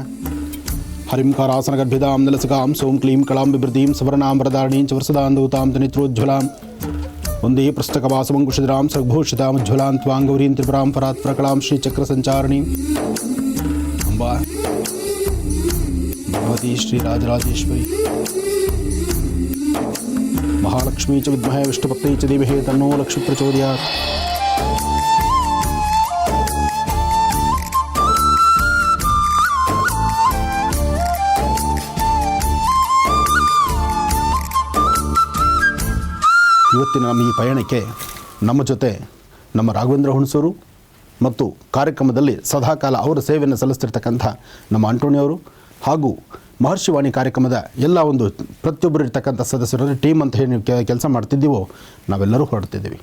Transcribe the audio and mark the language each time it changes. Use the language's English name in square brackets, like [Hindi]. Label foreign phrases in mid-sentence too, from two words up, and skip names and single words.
[Sanskrit] ಹರಿಂ ಕಾರಾಸನಗರ್ಭಿದಾಂ ನಲಸಕಾಂ ಸೋಂ ಕ್ಲೀಂ ಕಳಾಂ ಬಿಭೃತೀಂ ಸವರ್ಣಾಂ ವರದಾರಣೀಂ ಚ ವರಸದಾಂಧೂತಾಂ ತನಿತ್ರೋಜ್ವಲಾಂ ವಂದೇ ಪುಸ್ತಕವಾಸಮಂಕುಶಿರಾಂ ಸರ್ಭೂಷಿತಾಂ ಉಜ್ವಲಾಂ ತ್ವಾಂ ಗೌರೀಂ ತ್ರಿಪುರಾಂ ಪರಾತ್ ಪ್ರಕಳಾಂ ಶ್ರೀಚಕ್ರ ಸಂಚಾರಣೀಂ ಅಂಬಾ ಭಗವತಿ ಶ್ರೀ ರಾಜರಾಜೇಶ್ವರಿ ಮಹಾಲಕ್ಷ್ಮೀ ಚ ವಿದ್ಮಹೇ ವಿಷ್ಣುಪತ್ನಿ ಚ ಧೀಮಹಿ ತನ್ನೋ ಲಕ್ಷ್ಮೀ ಪ್ರಚೋದಯಾತ್. [Kannada] ಇವತ್ತಿನ ನಮ್ಮ ಈ ಪಯಣಕ್ಕೆ ನಮ್ಮ ಜೊತೆ ನಮ್ಮ ರಾಘವೇಂದ್ರ ಹುಣಸೂರು ಮತ್ತು ಕಾರ್ಯಕ್ರಮದಲ್ಲಿ ಸದಾಕಾಲ ಅವರ ಸೇವೆಯನ್ನು ಸಲ್ಲಿಸ್ತಿರ್ತಕ್ಕಂಥ ನಮ್ಮ ಆಂಟೋಣಿಯವರು ಹಾಗೂ ಮಹರ್ಷಿವಾಣಿ ಕಾರ್ಯಕ್ರಮದ ಎಲ್ಲ ಒಂದು ಪ್ರತಿಯೊಬ್ಬರು ಇರ್ತಕ್ಕಂಥ ಸದಸ್ಯರಲ್ಲಿ ಟೀಮ್ ಅಂತ ಹೇಳಿ ನೀವು ಕೆಲಸ ಮಾಡ್ತಿದ್ದೀವೋ ನಾವೆಲ್ಲರೂ ಹೊರಡ್ತಿದ್ದೀವಿ.